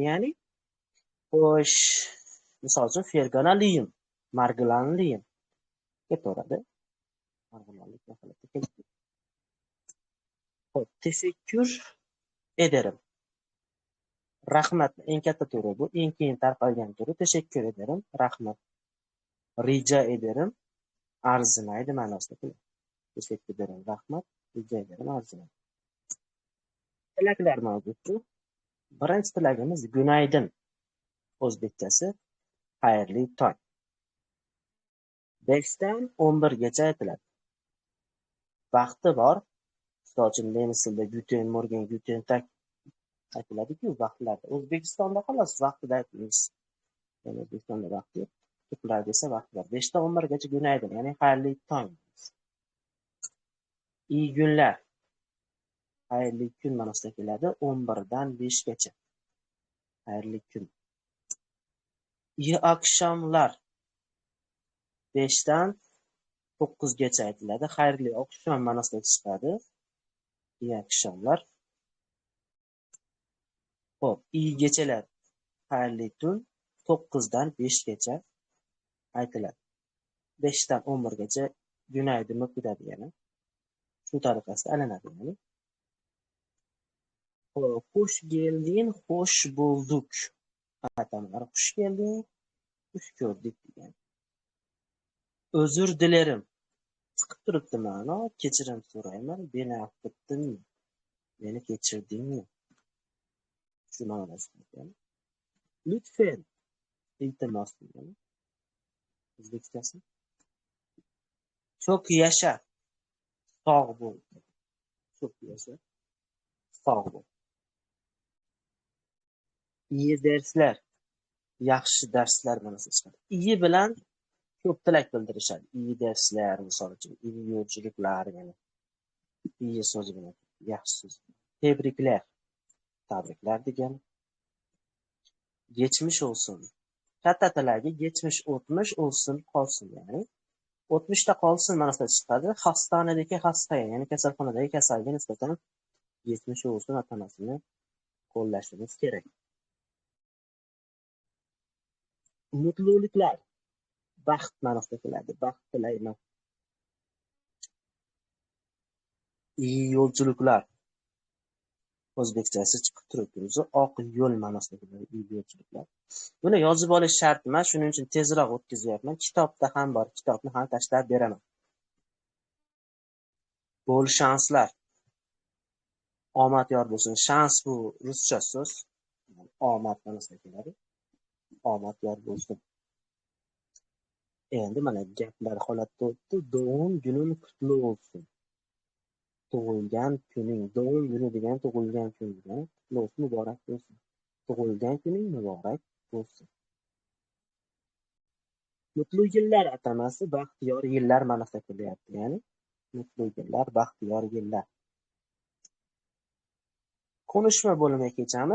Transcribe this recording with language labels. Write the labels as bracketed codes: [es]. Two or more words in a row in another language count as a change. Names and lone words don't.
[uz] Ya'ni xo'sh, misol uchun Ferganaliyim, Marg'ilonliyim ketaveradi. Marg'ilonlik holatda keladi. [tr] Xo'p, tashakkur ederim. Rahmat eng katta turi bu, eng keyin tarqalgan turi. Tashakkur ederim, rahmat. Rica ederim, [uz] arzimaydi ma'nosida keladi. [tr] Tashakkur ederim, rahmat. Rica ederim, [uz] arzimaydi. Tilaklar mavjudku. Birinchi tilagimiz gunaydin. O'zbekchasi xayrli tong. 5 dan 11 gacha aytiladi. Vaqti bor. Misol uchun nemis tilida [de] guten morgen, guten tag [uz] aytiladi-ku vaqtlarda. O'zbekistonda xolos vaqtida aytamiz. Yani O'zbekistonda vaqt yo'q. Turklarda esa vaqt bor. 5 dan 11 gacha gunaydin, ya'ni xayrli tong. [tr] İyi günler. [uz] Xayrli kun ma'nosida keladi. 11 dan 5 gacha. Xayrli kun. [tr] İyi akşamlar. [uz] 5 dan 9 gacha aytiladi. Xayrli oqshom ma'nosida chiqadi. [tr] İyi akşamlar. Xo'p, iyi geceler. [uz] Xayrli tun 9 dan 5 gacha aytiladi. 5 dan 11 gacha gunaydin o'qiladi yana. Shu tariqasida aylanadi yani. Xo'p, [tr] xush geldin, xush bulduk. [uz] Atamalar [tr] xush geldin, [uz] xush ko'rdik degan. [tr] Özür dilerim. [uz] Chiqib turibdi ma'no, kechirim so'rayman, [tr] beni affetdingmi? [uz] Meni kechirdingmi? Shu ma'noda chiqadi. Lütfen, iltimos degan. O'zbekchasi. [tr] Çok yaşa. [uz] Sog' bo'l. [tr] Çok yaşa. [uz] Sog' bo'l. [tr] İyi dersler. [uz] Yaxshi darslar ma'nosida chiqadi. İyi bilan ko'p tilak bildirishadi. [tr] İyi dersler, [uz] misol uchun, [tr] iyi yo'lchiliklar, [uz] ya'ni iyi so'zi bilan yaxshi so'z. Tebriklar. Tabriklar degani. [tr] Geçmiş olsun. [uz] Katta tilagi geçmiş o'tmish olsun qolsin, ya'ni o'tmishda qolsin ma'nosida chiqadi. Xastanadagi xasta, ya'ni kasalxonadagi kasalga nisbatan [tr] geçmiş olsun [uz] atamasini qo'llashimiz kerak. Mutluliklar. Baxt ma'nosida keladi. Baxt tilayman. [tr] İyi yo'lchiliklar. [uz] O'zbekchasi chiqib turibdi. O'zi oq yo'l ma'nosida keladi. [tr] İyi yo'lchiliklar. [uz] Buni yozib olish shart emas, shuning uchun tezroq o'tkazyapman. Kitobda ham bor. Kitobni ham tashlab beraman. [tr] Bol shanslar. [uz] Omad yor bo'lsin. Shans bu ruscha so'z. Omad ma'nosida keladi. Omad yor bo'lsin. Endi mana gaplar holatda o'tdi. [tr] Doğum günün kutlu olsun. [uz] Tug'ilgan kuning, [tr] doğum günü [uz] degan tug'ilgan kun degan, qutlug' olsun, muborak bo'lsin. Tug'ilgan kuning muborak bo'lsin. [tr] Mutlu yillar [uz] atamasi baxtiyor yillar ma'nosida kelyapti, ya'ni [tr] mutlu yillar, [uz] baxtiyor yillar. Konuşma bo'limiga keçamiz.